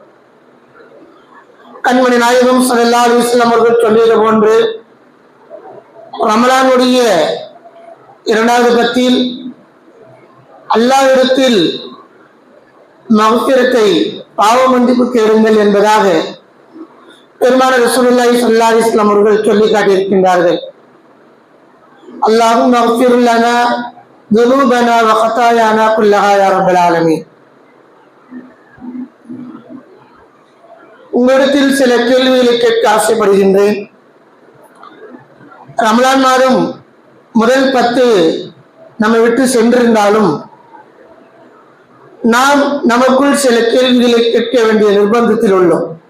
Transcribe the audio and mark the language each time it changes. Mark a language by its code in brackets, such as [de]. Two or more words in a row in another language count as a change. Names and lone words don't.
[ta] கண்மணி நாயகம் [ar] صلى الله عليه وسلم [ta] அவர்கள் சொல்லியது போன்று ரமலானுடைய 2வது 10 அல்லாஹ்விடத்தில் மக்ஃபிரத்தை பாவ மன்னிப்பு கேளுங்கள் என்பதாக பெருமான [ar] رسول الله صلى الله عليه وسلم [ta] அவர்கள் சொல்லி காட்டியிருக்கின்றார்கள். [ar] اللهم مغفر لنا ذنوبنا وخطايانا كلها يا رب العالمين. [ta] உங்களிடத்தில் சில கேள்விகளை கேட்க ஆசைப்படுகின்றேன். ரமலான் மாதம் முதல் 10 நம்மை விட்டு சென்றிருந்தாலும் நாம் நமக்குள் சில கேள்விகளை கேட்க வேண்டிய நிர்பந்தத்தில் உள்ளோம்.